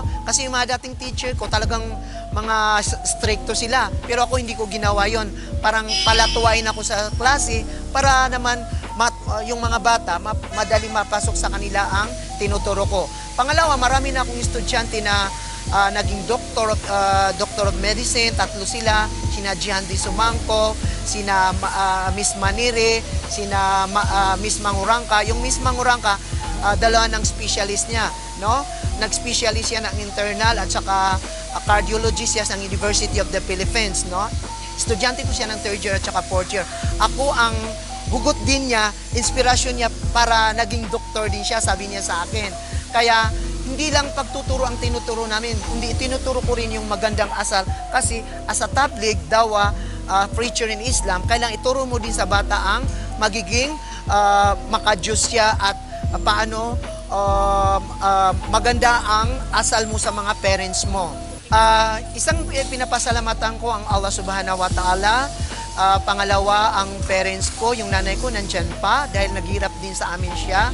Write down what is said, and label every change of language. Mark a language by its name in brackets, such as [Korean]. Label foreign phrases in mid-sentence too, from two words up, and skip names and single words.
[Filipino] Kasi yung mga dating teacher ko talagang mga stricto sila. Pero ako hindi ko ginawa yon. Parang palatuwain ako sa klase para naman yung mga bata madaling mapasok sa kanila ang tinuturo ko. Pangalawa, marami na akong estudyante na naging [English] doctor of medicine, [Filipino] 3 sila, sina Jihan Di Sumangko, sina Miss Manire, sina Miss Mangurangka. Yung Miss Mangurangka, 2 ng specialist niya, no? Nag-specialist siya ng internal at saka cardiologist siya ng University of the Philippines, no? Estudyante ko siya ng 3rd year at saka 4th year. Ako ang hugot din niya, inspirasyon niya para naging doktor din siya, sabi niya sa akin. Kaya hindi lang pagtuturo ang tinuturo namin, kundi tinuturo ko rin yung magandang asal. [English] Kasi as a tabligh, dawa, preacher in Islam, [Filipino] kailangan ituro mo din sa bata ang magiging makajus siya at paano maganda ang asal mo sa mga parents mo. Isang pinapasalamatan ko ang [Arabic] الله سبحانه وتعالى. [Filipino] Pangalawa, ang parents ko, yung nanay ko nandyan pa dahil naghirap din sa amin siya.